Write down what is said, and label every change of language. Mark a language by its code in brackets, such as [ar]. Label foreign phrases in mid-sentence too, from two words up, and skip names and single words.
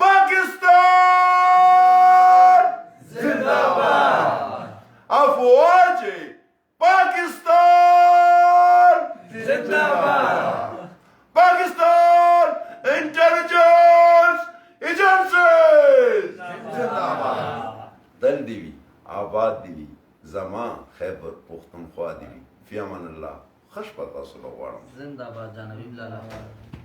[ur] پاکستان زنده‌باد افواج پاکستان زنده‌باد پاکستان انٹیلیجنس ایجنسیز زنده‌باد [ps] دل دی وي آباد دی وي زما خیبر پختونخوا دی وي [ar] فی امان الله [ps] خوش په تاسو له غواړم زنده‌باد جان حبیب لالا